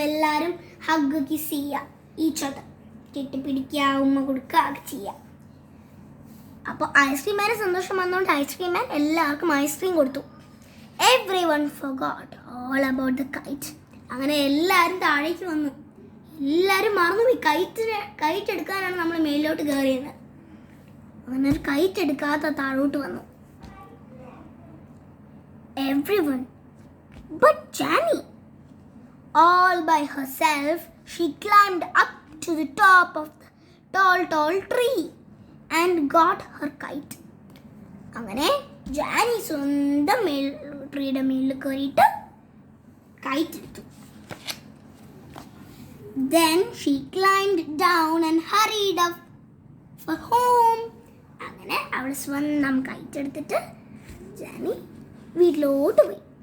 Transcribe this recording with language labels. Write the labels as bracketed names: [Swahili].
[Malayalam] എല്ലാവരും hug kiss ചെയ്യുക, each other കെട്ടിപ്പിടിക്കുക, ഉമ്മ കൊടുക്കുക ഒക്കെ ചെയ്യുക. അപ്പോൾ ഐസ്ക്രീം മാന് സന്തോഷം വന്നുകൊണ്ട് ഐസ്ക്രീം മാൻ എല്ലാവർക്കും ഐസ്ക്രീം കൊടുത്തു. [English] Everyone forgot all about the kite. [Malayalam] അങ്ങനെ എല്ലാവരും താഴേക്ക് വന്നു. എല്ലാവരും മറന്നുപോയി. കൈറ്റ് എടുക്കാനാണ് നമ്മൾ മേലോട്ട് കയറിയത്. അങ്ങനെ ഒരു കൈറ്റ് എടുക്കാത്ത താഴോട്ട് വന്നു. [English] Everyone but Jenny. All by herself, she climbed up to the top of the tall tree and got her kite. [Malayalam] അങ്ങനെ ജാനി സ്വന്തം ട്രീയുടെ മേലിൽ കയറിയിട്ട് കൈറ്റ് എടുത്തു. [English] Then she climbed down and hurried up for home. [Malayalam] അങ്ങനെ അവൾ സ്വന്തം കൈറ്റ് എടുത്തിട്ട് ജാനി വീട്ടിലോട്ട് പോയി.